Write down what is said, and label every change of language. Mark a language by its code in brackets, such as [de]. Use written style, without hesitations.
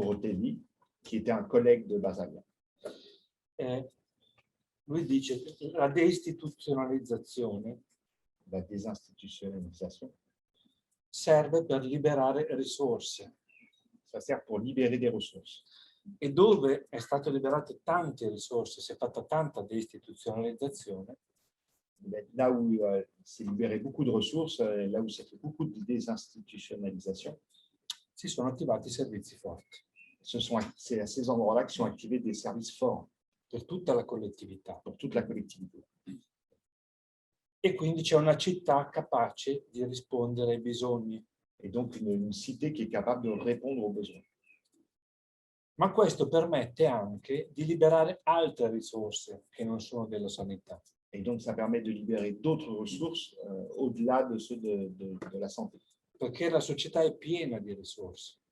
[fr] Rotelli, qui était un collègue de Basaglia. [it] Lui dice che la deistituzionalizzazione, [fr] la désinstitutionnalisation, [it] serve per liberare risorse. [fr] Ça sert pour libérer des ressources. [it] E dove è stato liberate tante risorse, si è fatta tanta deistituzionalizzazione, [fr] là où s'est libéré beaucoup de ressources, là où ça fait beaucoup de désinstitutionnalisation, [it] si sono attivati servizi forti. [fr] C'est à ces endroits-là que sont activés des services forts. [it] Per tutta la collettività. [fr] Pour toute la collectivité. [it] E quindi c'è una città capace di rispondere ai bisogni. [fr] Et donc une cité qui est capable de répondre aux besoins. [it] Ma questo permette anche di liberare altre risorse che non sono della sanità. [fr] Et donc ça permet de libérer d'autres ressources au-delà de ceux de la santé. [it] Perché la società è piena di risorse.